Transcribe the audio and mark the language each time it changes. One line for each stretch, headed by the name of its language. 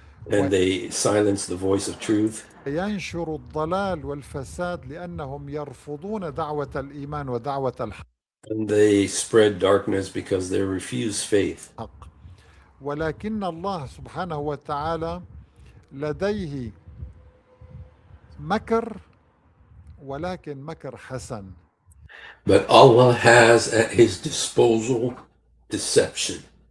English: And they silence the voice of truth.
Arabic: ينشر الضلال والفساد لأنهم يرفضون دعوة الإيمان ودعوة الحق.
English: And they spread darkness because they refuse faith.
Arabic: ولكن الله سبحانه وتعالى لديه مكر، ولكن مكر حسن.
English: But Allah has at his disposal deception.